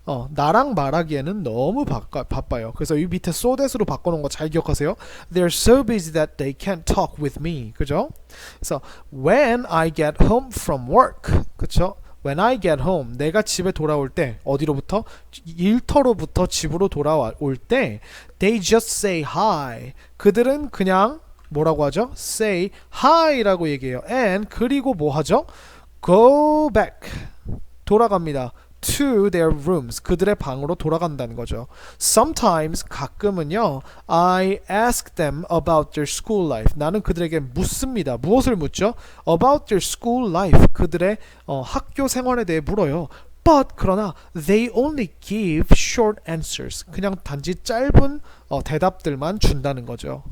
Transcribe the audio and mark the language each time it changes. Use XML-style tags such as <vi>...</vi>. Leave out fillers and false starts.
<ko>나랑 말하기에는 너무 바빠요. 그래서 이 밑에 so that으로 바꿔놓은 거 잘 기억하세요.</ko> <en>They're so busy that they can't talk with me.</en> <ko>그죠?</ko> <en>그래서 when I get home from work.</en> <ko>그쵸?</ko> <en>When I get home,</en> <ko>내가 집에 돌아올 때 어디로부터? 일터로부터 집으로 돌아올 때</ko> <en>they just say hi.</en> <ko>그들은 그냥 뭐라고 하죠? say hi라고 얘기해요. and 그리고 뭐 하죠?</ko> <en>go back.</en> <ko>돌아갑니다.</ko> <en>to their rooms.</en> <ko>그들의 방으로 돌아간다는 거죠.</ko> <en>Sometimes</en> <ko>가끔은요.</ko> <en>I ask them about their school life.</en> <ko>나는 그들에게 묻습니다. 무엇을 묻죠?</ko> <en>About their school life.</en> <ko>그들의 학교 생활에 대해 물어요.</ko> <en>But 그러나 they only give short answers.</en> <ko>그냥 단지 짧은 대답들만 준다는 거죠.</ko>